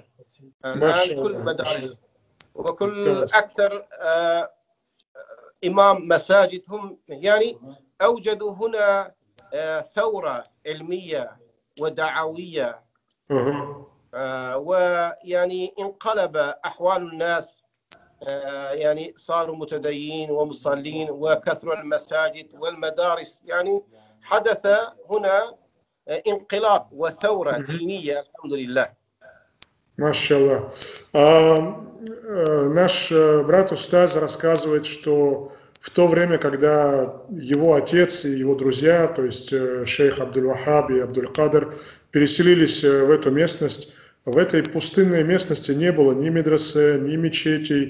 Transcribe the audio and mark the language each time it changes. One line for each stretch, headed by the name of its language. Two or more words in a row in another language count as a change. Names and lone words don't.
Arabic: الآن كل المدارس وكل أكثر إمام مساجد هم يعني أوجدوا هنا ثورة علمية ودعوية، ويعني انقلب أحوال الناس، يعني صاروا متدينين ومصلين وكثر المساجد والمدارس. يعني حدث هنا انقلاب وثورة دينية الحمد لله.
Russian: Машаллах. Наш брат Устаз рассказывает, что в то время, когда его отец и его друзья, то есть шейх Абдуль-Вахаб и Абдуль-Кадр, переселились в эту местность, в этой пустынной местности не было ни медресе, ни мечетей.